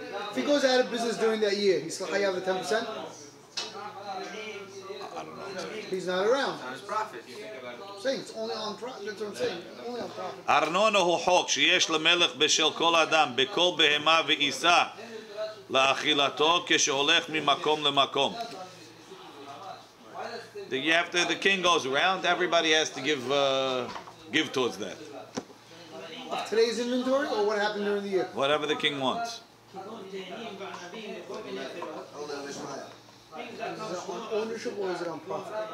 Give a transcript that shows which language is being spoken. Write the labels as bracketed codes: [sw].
[en] If he goes out of business during that year, he's going to have the 10%? I don't know. He's not around. On his profit. I'm saying it's only on profit. That's what I'm saying. Only on profit. [he] ארנונה הוא חוק שיש למלך בשל כל אדם בכל בהמה ועיסה לאכילתו כשהולך ממקום למקום. [en] The king goes around, everybody has to give towards that. Today's inventory or what happened during the year? Whatever the king wants. Is it on ownership or is it on profit?